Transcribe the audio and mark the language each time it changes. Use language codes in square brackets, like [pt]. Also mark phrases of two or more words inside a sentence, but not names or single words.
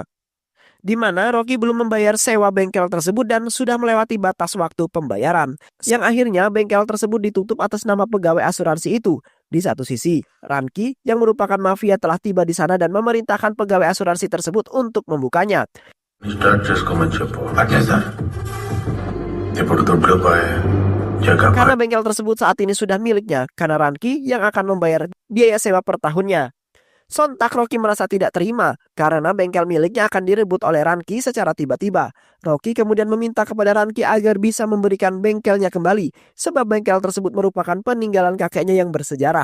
[id] Di mana Rocky belum membayar sewa bengkel tersebut dan sudah melewati batas waktu pembayaran. Yang akhirnya bengkel tersebut ditutup atas nama pegawai asuransi itu. Di satu sisi, Ranki yang merupakan mafia telah tiba di sana dan memerintahkan pegawai asuransi tersebut untuk membukanya. [te] స్టార్ట్ చేసుకోమని చెప్పు అట్లే సార్ ఇప్పుడు దుడ్లు పోయే [id] Karena bengkel tersebut saat ini sudah miliknya karena Ranki yang akan membayar biaya sewa per tahunnya. Sontak Rocky merasa tidak terima karena bengkel miliknya akan direbut oleh Ranki secara tiba-tiba. Rocky kemudian meminta kepada Ranki agar bisa memberikan bengkelnya kembali sebab bengkel tersebut merupakan peninggalan kakeknya yang bersejarah.